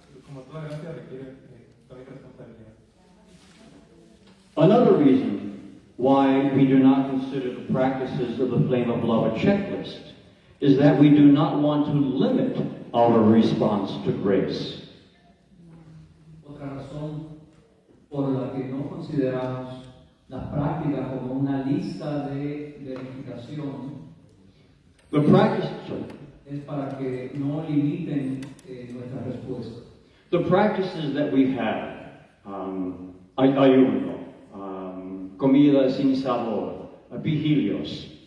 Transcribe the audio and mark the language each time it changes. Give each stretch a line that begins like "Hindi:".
Spanish: como toda gracia requiere también responsabilidad.
English: Another reason why we do not consider the practices of the flame of love a checklist is that we do not want to limit our response to grace.
Spanish: Otra razón por la que no consideramos las prácticas como una lista de verificación
English: The practice,
Spanish: es para que no limiten nuestra respuesta.
English: the practices that we have,
Spanish: ayuno, comida sin sabor, vigilios,